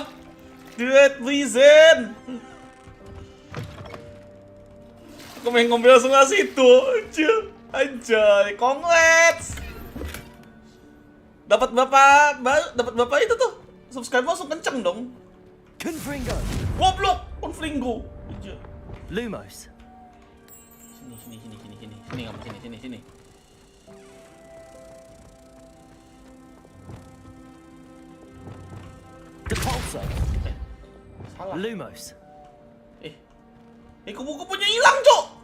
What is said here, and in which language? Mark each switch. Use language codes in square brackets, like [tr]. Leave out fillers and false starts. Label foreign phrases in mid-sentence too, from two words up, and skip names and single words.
[id] Duit Blizen! Aku main ngombe langsung ngasih itu. Anjay, congrats! Dapat bapak itu tuh. Subscribe langsung kenceng dong. Confringo. Goblok, Confringo. Lumos. Sini kamu sini. Depulso. Salah. Lumos. Kupu-kupunya hilang, Cok.